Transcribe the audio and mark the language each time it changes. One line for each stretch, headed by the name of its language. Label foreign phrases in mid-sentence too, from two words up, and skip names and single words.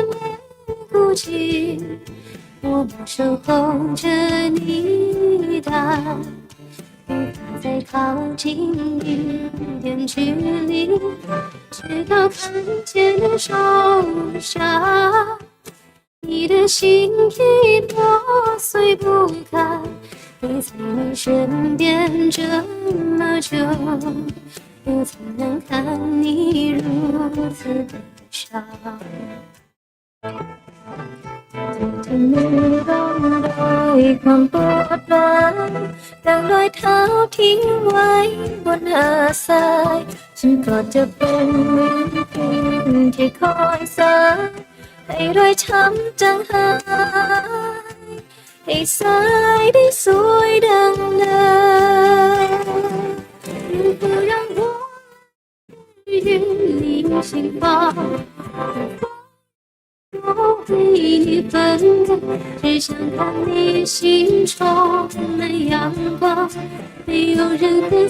Chinese: 没顾忌，我不守候着你的，无法再靠近一点距离，直到看见手上你的心已破碎不堪。陪在你身边这么久，又怎能看你如此悲伤？
Thai: ที่มือร่องรอยความปวดร้าวดังรอยเท้าทิ้งไว้บนหาดทรายฉันก็จะเป็นเหมือนพิมพ์ที่คอยสายให้รอยช้ำจางหายให้สายได้สวยดังเดิม
Chinese: 不让我与你心房我为你奔波，只想看你心充满阳光，没有任何